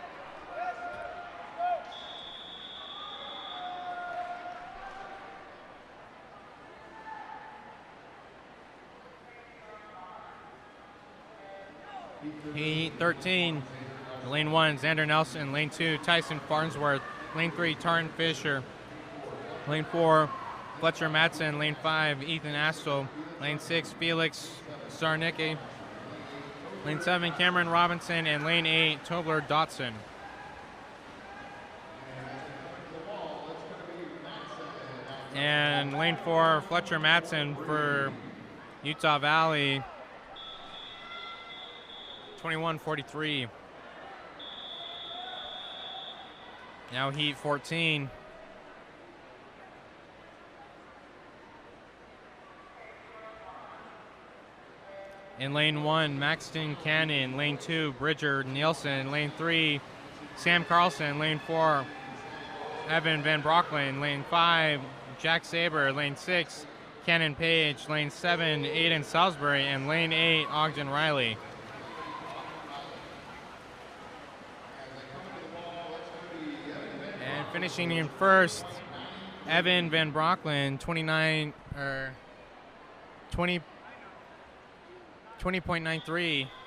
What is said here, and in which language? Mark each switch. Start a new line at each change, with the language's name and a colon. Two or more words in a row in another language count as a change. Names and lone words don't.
English: Heat 13, lane 1, Xander Nelson. Lane 2, Tyson Farnsworth. Lane 3, Tarn Fisher. Lane 4, Fletcher Matson. Lane 5, Ethan Astle. Lane 6, Felix Sarnicki. Lane 7, Cameron Robinson. And lane 8, Tobler Dotson. And lane 4, Fletcher Matson for Utah Valley, 21.43. Now heat 14. In lane 1, Maxton Cannon. Lane 2, Bridger Nielsen. Lane 3, Sam Carlson. Lane 4, Evan Van Brocklin. Lane 5, Jack Saber. Lane 6, Cannon Page. Lane 7, Aiden Salisbury. And lane 8, Ogden Riley. And finishing in first, Evan Van Brocklin, 20.93.